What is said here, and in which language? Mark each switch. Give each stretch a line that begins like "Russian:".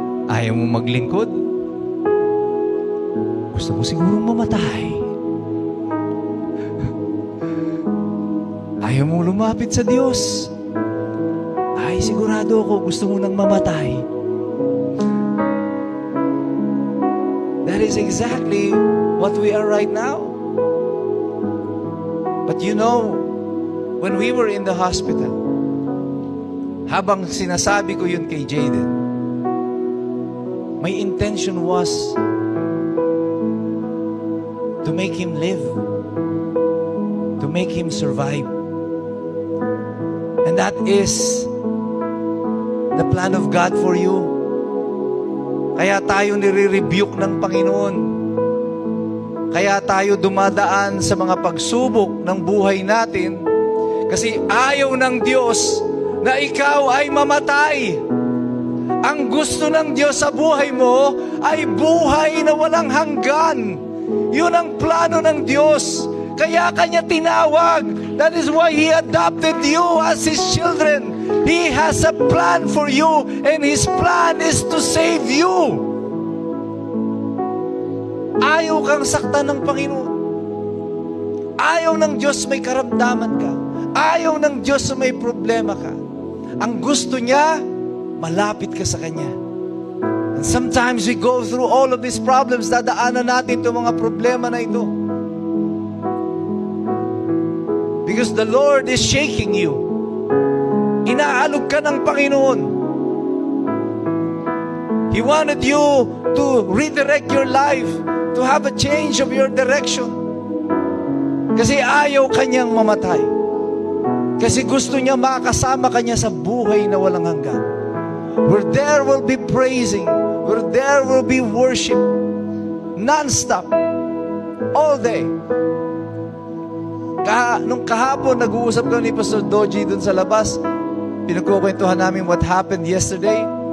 Filipino: Ayaw mong maglingkod? Gusto mo sigurong mamatay. Ayaw mong lumapit sa Diyos. Ay, sigurado ako, gusto mo nang mamatay.
English: That is exactly what we are right now. But you know, when we were in the hospital,
Filipino: habang sinasabi ko yun kay Jaden,
English: my intention was to make him live, to make him survive. And that is the plan of God for you.
Filipino: Kaya tayo nire-rebuke ng Panginoon. Kaya tayo dumadaan sa mga pagsubok ng buhay natin kasi ayaw ng Diyos na ikaw ay mamatay. Ang gusto ng Diyos sa buhay mo ay buhay na walang hanggan. Yun ang plano ng Diyos. Kaya Kanya tinawag.
English: That is why He adopted you as His children. He has a plan for you and His plan is to save you.
Filipino: Ayaw kang saktan ng Panginoon. Ayaw ng Diyos may karamdaman ka. Ayaw ng Diyos may problema ka. Ang gusto niya, malapit ka sa Kanya.
English: And sometimes we go through all of these problems,
Filipino: dadaanan natin itong mga problema na ito.
English: Because the Lord is shaking you.
Filipino: Inaalog ka ng Panginoon.
English: He wanted you to redirect your life, to have a change of your direction.
Filipino: Kasi ayaw Kanyang mamatay. Kasi gusto niya makasama Kanya sa buhay na walang hanggan.
English: Where there will be praising, where there will be worship, non-stop, all day.
Filipino: Nung kahapon, nag-uusap kami ni Pastor Doji dun sa labas, pinagkukwentuhan namin
English: what happened yesterday.